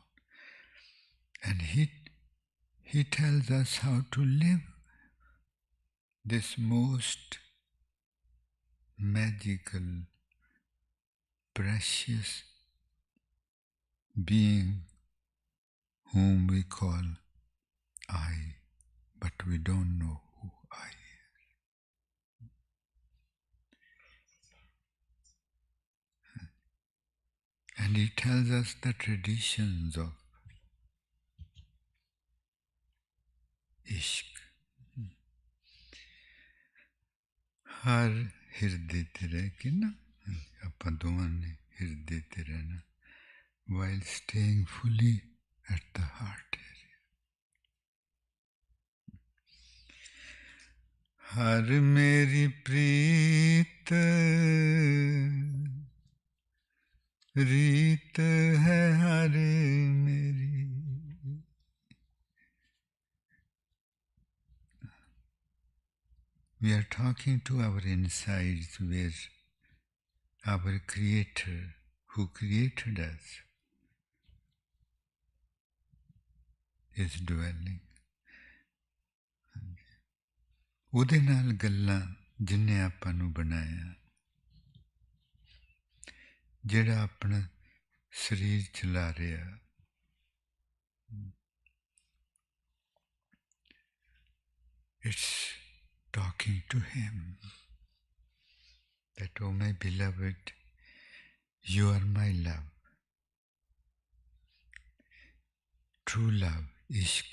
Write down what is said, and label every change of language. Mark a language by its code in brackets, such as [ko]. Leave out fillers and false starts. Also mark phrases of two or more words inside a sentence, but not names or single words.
[en] And he tells us how to live this most magical, precious being whom we call I, but we don't know who I is. And he tells us the traditions of Ishq. [pa] ਹਰ ਹਿਰਦੇ ਤੇਰੇ ਕੀ ਨਾ ਆਪਾਂ ਦੋਵਾਂ ਨੇ ਹਿਰਦੇ ਤੇ ਰਹਿਣਾ [en] while staying fully at the heart area. [pa] ਹਰ ਮੇਰੀ ਪ੍ਰੀਤ ਰੀਤ ਹੈ ਹਰ ਮੇਰੀ. [en] We are talking to our insides where our Creator, who created us, is dwelling. [pa] ਉਹਦੇ ਨਾਲ ਗੱਲਾਂ ਜਿੰਨੇ ਆਪਾਂ ਨੂੰ ਬਣਾਇਆ, ਜਿਹੜਾ ਆਪਣਾ ਸਰੀਰ ਚਲਾ ਰਿਹਾ, [en] it's talking to him that, oh my beloved, you are my love. True love, Ishq.